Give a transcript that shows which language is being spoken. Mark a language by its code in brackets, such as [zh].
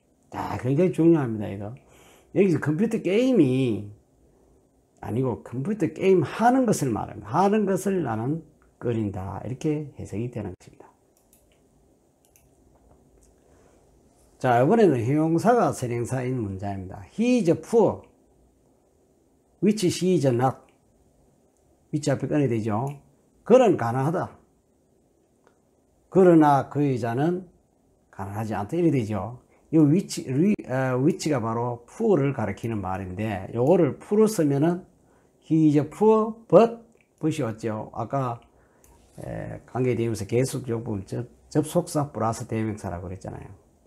[ko] 자, 굉장히 중요합니다. 이거 여기서 컴퓨터 게임이 아니고 컴퓨터 게임 하는 것을 말합니다. 하는 것을 나는 꺼린다, 이렇게 해석이 되는 것입니다. 자, 이번에는 형용사가 선행사인 문장입니다. [en] He is poor, which she is not. [ko] 위치 앞에 꺼내야 되죠. 그는 가난하다. 그러나 그 여자는 가난하지 않다. 이래 되죠. 이 위치가 바로 poor를 가리키는 말인데, 요거를 poor로 쓰면은 [en] he is poor, but [ko] but이 왔죠. 아까 관계대명사 계속적분 접속사 플러스 대명사라고 그랬잖아요.